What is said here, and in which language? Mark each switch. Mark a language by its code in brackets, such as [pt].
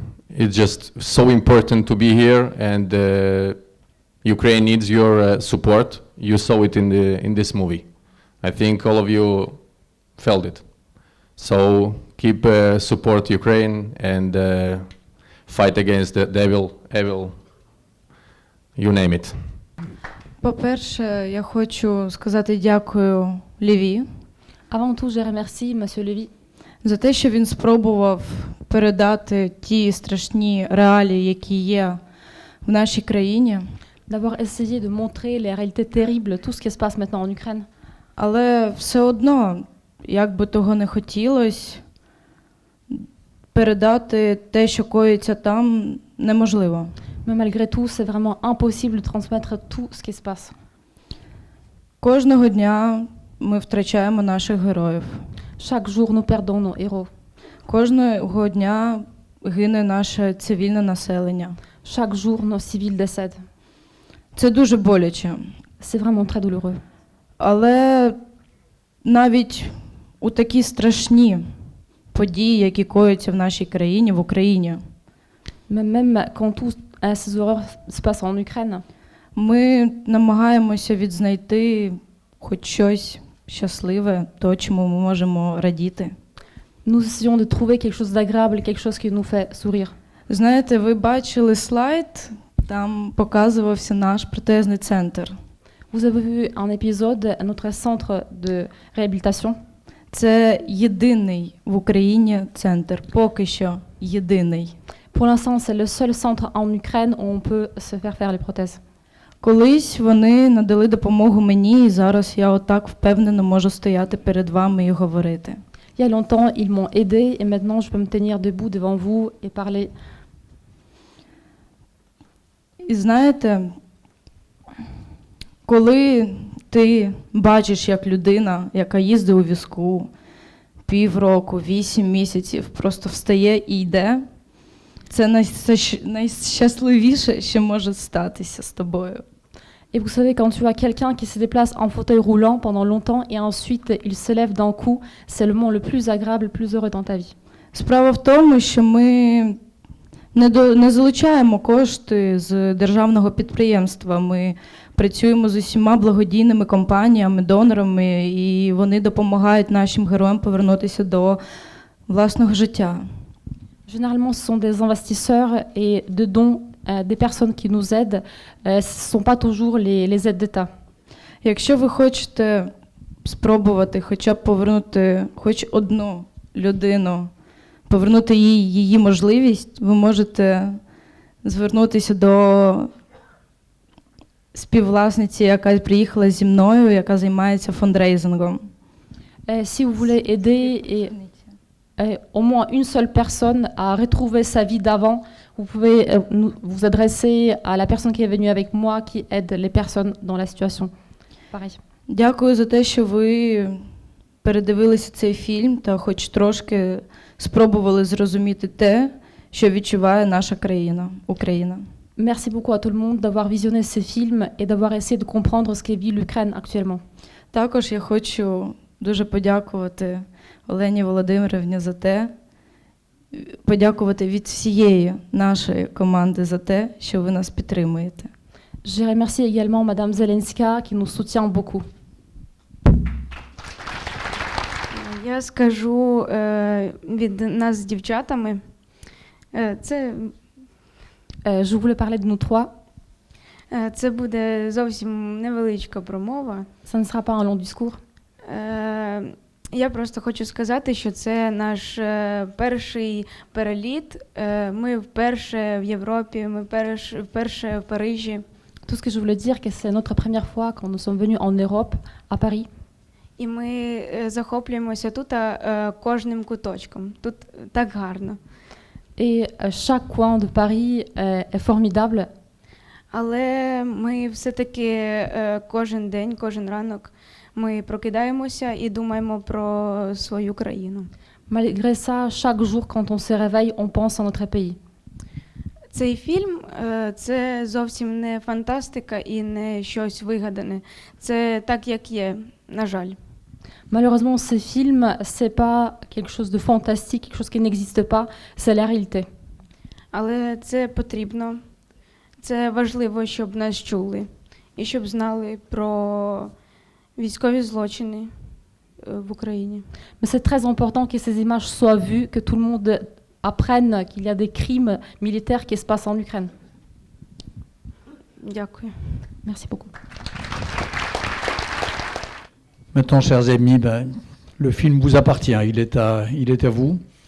[en] It's just so important to be here, and Ukraine needs your support. You saw it in this movie. I think all of you felt it. So keep support Ukraine and fight against the devil, evil, you name it. [uk] По-перше, я хочу сказати дякую Лєві [fr] Avant tout, je remercie Monsieur Lévy [uk] за те, що він спробував передати ті страшні реалії, які є в нашій країні. [fr] d'avoir essayé de montrer les réalités terribles, tout ce qui se passe maintenant en Ukraine. [uk] Але все одно, як би того не хотілося, передати те, що коїться там, неможливо. [fr] Mais malgré tout, c'est vraiment impossible de transmettre tout ce qui se passe. [uk] Кожного дня ми втрачаємо наших героїв. [fr] Chaque jour, nous perdons nos héros. [uk] Кожного дня гине наше цивільне населення. [fr] Chaque jour, nos civils décèdent. [uk] Це дуже боляче. [fr] C'est vraiment très douloureux. [uk] Але навіть у такі страшні події, які кояться в нашій країні, в Україні, [fr] Mais même quand toutes ces horreurs se passent en Ukraine, [uk] ми намагаємося відзнайти хоч щось щасливе, то, чому ми можемо радіти. [fr] nous essayons de trouver quelque chose d'agréable, quelque chose qui nous fait sourire. [uk] Знаєте, ви бачили слайд, там показувався наш протезний центр. [fr] Vous avez vu un épisode, notre centre de réhabilitation. [uk] Це єдиний в Україні центр, поки що єдиний. [fr] Pour l'instant, c'est le seul centre en Ukraine où on peut se faire faire les prothèses. [uk] Колись вони надали допомогу мені, і зараз я отак впевнено можу стояти перед вами і говорити. [fr] Il y a longtemps, ils m'ont aidé et maintenant je peux me tenir debout devant vous et parler. [uk] І знаєте, коли ти бачиш, як людина, яка їздить у візку півроку, 8 місяців, просто встає і йде, це найщасливіше, що може статися з тобою. [fr] Et vous savez, quand tu as quelqu'un qui se déplace en fauteuil roulant pendant longtemps et ensuite il se lève d'un coup, c'est le moment le plus agréable, le plus heureux dans ta vie. [uk] Справа в тому, що ми не залучаємо кошти з державного підприємства. Ми працюємо з усіма благодійними компаніями, донорами, і вони допомагають нашим героям повернутися до власного життя. [fr] Généralement, ce sont des investisseurs et de dons, des personnes qui nous aident. Ce ne sont pas toujours les aides d'État. [uk] Якщо ви хочете спробувати хоча б повернути хоч одну людину, повернути її можливість, ви можете звернутися до співвласниці, яка приїхала зі мною, яка займається фондрейзингом. [fr] Si vous voulez aider au moins une seule personne à retrouver sa vie d'avant, vous pouvez vous adresser à la personne qui est venue avec moi, qui aide les personnes dans la situation. Pareil. [uk] Дякую за те, що ви передивилися цей фільм та хоч трошки спробували зрозуміти те, що відчуває наша країна, Україна. [fr] Merci beaucoup à tout le monde d'avoir visionné ce film et d'avoir essayé de comprendre ce qu'est vit l'Ukraine actuellement. [uk] Також я хочу дуже подякувати Олені Володимирівні за те, подякувати від всієї нашої команди за те, що ви нас підтримуєте. [fr] Je remercie également Madame Zelenska qui nous soutient beaucoup. [uk] Я скажу від нас з дівчатами. Це [fr] Je voulais parler de nous trois. [uk] Це буде зовсім невеличка промова. [fr] Ça ne sera pas un long discours. [uk] Я просто хочу сказати, що це наш перший переліт. Ми вперше в Європі, ми вперше в Парижі. [fr] Tout ce que je voulais dire, que c'est notre première fois quand nous sommes venus en Europe, à Paris. [uk] І ми захоплюємося тут кожним куточком. Тут так гарно. [fr] Et chaque coin de Paris est formidable. [uk] Але ми все-таки кожен день, кожен ранок ми прокидаємося і думаємо про свою країну. [fr] Malgré ça, chaque jour, quand on se réveille, on pense à notre pays. [uk] Цей фільм – це зовсім не фантастика і не щось вигадане. Це так, як є, на жаль. [fr] Malheureusement, ce film, c'est pas quelque chose de fantastique, quelque chose qui n'existe pas, c'est la réalité. [uk] Але це потрібно. Це важливо, щоб нас чули і щоб знали про військові злочини в Україні. [fr] Mais c'est très important que ces images soient vues, que tout le monde apprenne qu'il y a des crimes militaires qui se passent en Ukraine. [uk] Дякую. [fr] Merci beaucoup. Maintenant, chers amis, le film vous appartient, il est à vous.